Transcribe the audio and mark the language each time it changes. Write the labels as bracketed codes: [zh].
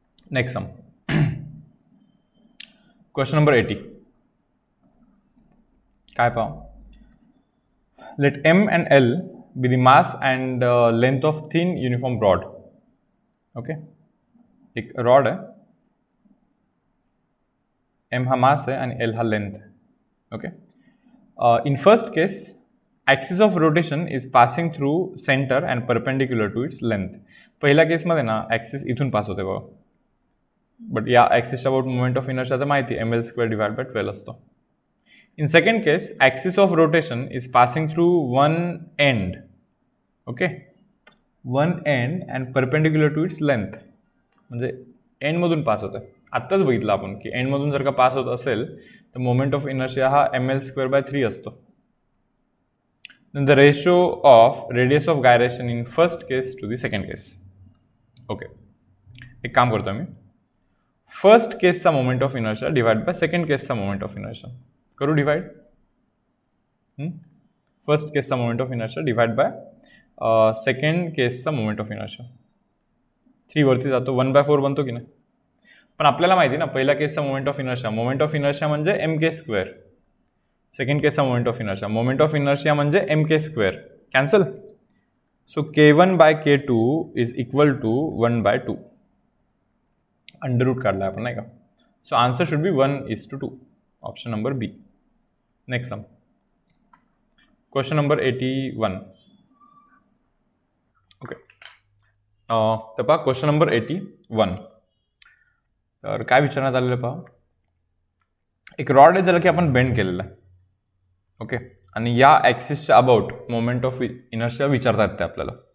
[en] Next sum, question number 80. [mr] काय पाहू? [en] Let M and L be the mass and length of thin uniform rod. [mr] Okay, एक rod आहे, M हा मास आहे आणि L हा लेंथ आहे. [en] Okay, in first case axis of rotation is passing through centre and perpendicular to its length. [mr] पहिल्या केसमध्ये ना ॲक्सिस इथून पास होते बघा, बट या ॲक्सिसच्या अबाउट मोमेंट ऑफ इनर्शिया तर माहिती ml² डिवाइड बाय 12 असतो. [en] In second case, axis of rotation is passing through one end, okay, one end and perpendicular to its length. [mr] म्हणजे एंड मधून पास होतं. आत्ताच बघितलं आपण की एंड मधून जर का पास होत असेल तर मोमेंट ऑफ इनर्शिया हा ml²/3 असतो. [en] Then the ratio of radius of gyration in first case to the second case. [mr] Okay, एक काम करतो मी, फर्स्ट केसचा moment of inertia divide by second केसचा मोमेंट ऑफ इनर्शिया करू डिवाइड. फर्स्ट केसचा moment of inertia divide by second केसचा moment of inertia. 3 वरती जातो, 1/4 बनतो की नाही. पण आपल्याला माहिती ना पहिल्या केसचा मोमेंट ऑफ इनर्शिया म्हणजे mk², सेकंड केसचा मोमेंट ऑफ इनर्शिया म्हणजे mk², cancel. [en] So k1/k2 is equal to 1/2. [mr] Under root काढला आपण नाही का. [en] So answer should be 1:2. Option number B. Next sum, question number 81. [mr] Okay, तर पहा क्वेश्चन नंबर 81. तर काय विचारण्यात आलेलं पहा, एक रॉड आहे ज्याला की आपण बेंड केलेला आहे. ओके, आणि या ॲक्सिसच्या अबाउट मोमेंट ऑफ इनर्शिया विचारतात ते आपल्याला.